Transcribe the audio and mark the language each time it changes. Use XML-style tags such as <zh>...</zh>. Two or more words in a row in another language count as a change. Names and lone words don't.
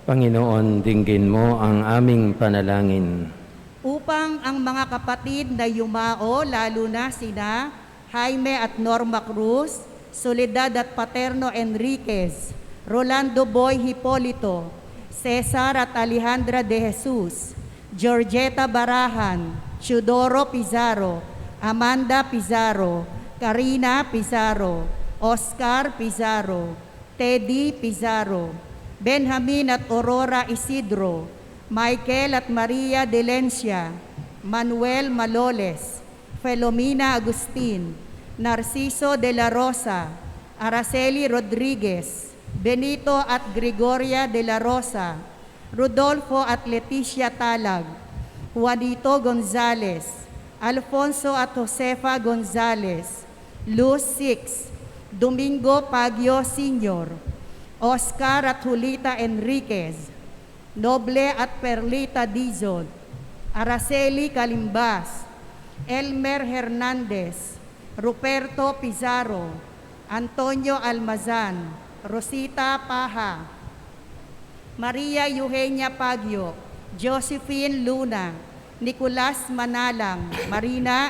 <tl>Panginoon, dinggin mo ang aming panalangin. Upang ang mga kapatid na yumao, lalo na sina Jaime at Norma Cruz, Soledad at Paterno Enriquez, Rolando Boy Hipolito, Cesar at Alejandra de Jesus, Georgetta Barahan, Chudoro Pizarro, Amanda Pizarro, Karina Pizarro, Oscar Pizarro, Teddy Pizarro, Benjamin at Aurora Isidro, Michael at Maria Delencia, Manuel Maloles, Felomina Agustin, Narciso de la Rosa, Araceli Rodriguez, Benito at Gregoria de la Rosa, Rodolfo at Leticia Talag, Juanito Gonzales, Alfonso at Josefa Gonzales, Luz Six, Domingo Pagyo Sr., Oscar at Julita Enriquez, Noble at Perlita Dizon, Araceli Calimbas, Elmer Hernandez, Ruperto Pizarro, Antonio Almazan, Rosita Paha, Maria Eugenia Pagyo, Josephine Luna, Nicolas Manalang, Marina</tl>